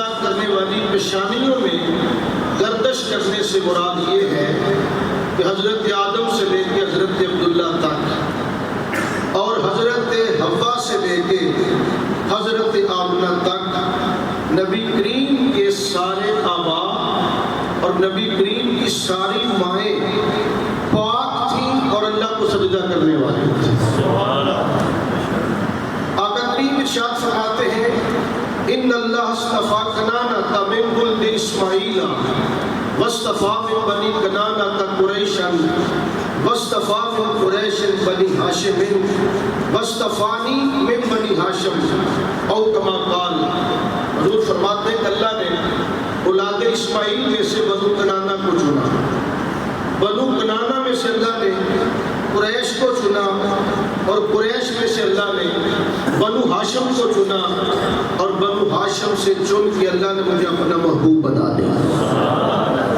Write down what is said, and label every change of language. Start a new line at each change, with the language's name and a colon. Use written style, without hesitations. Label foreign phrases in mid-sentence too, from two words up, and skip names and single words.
Urdu: کرنے والی پیشانیوں میں گردش کرنے سے مراد یہ ہے کہ حضرت آدم سے لے کے حضرت عبداللہ تک اور حضرت حوا سے لے کے حضرت آمنہ تک نبی کریم کے سارے آباء اور نبی کریم کی ساری مائیں پاک تھیں اور اللہ کو سجدہ کرنے والی تھیں۔ آقا کریم ارشاد فرماتے ہیں،
Arabic: ان اللہ اصطفیٰ کنانہ من ولد اسماعیل واصطفیٰ من بنی کنانہ قریشا واصطفیٰ من قریش بنی ہاشم واصطفانی من بنی ہاشم او کما قال۔
Urdu: حضور فرماتے ہیں کہ اللہ نے اولاد اسماعیل میں سے بنو کنانہ کو چنا، بنو کنانہ میں سے اللہ نے قریش کو چنا، اور قریش میں سے اللہ نے بنو ہاشم کو چنا، اور بنو ہاشم سے چن کے اللہ نے مجھے اپنا محبوب بنا دیا۔